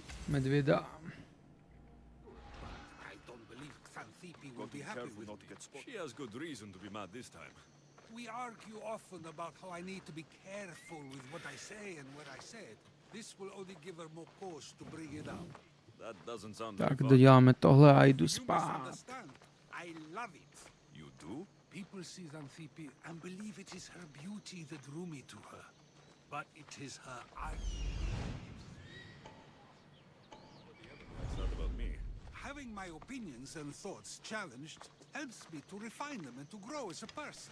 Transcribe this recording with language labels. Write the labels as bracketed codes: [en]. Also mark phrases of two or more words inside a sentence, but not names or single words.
[cs] medvieda. [en] I don't believe Xanthippe will Got to be be happy careful with not me. to get spotted. She has good reason to be mad this time. We argue often about how I need to be careful with what I say and what I said. This will only give her more cause to bring it up. That doesn't sound [cs] Tak, [en] very fun. [cs] doděláme tohle a jdu [en] You must [cs] spát. [en] understand, I love it. You do? People see Xanthippe and believe it is her beauty that drew me to her. But it is her art. It's not about me. Having my opinions and thoughts challenged helps me to refine them and to grow as a person.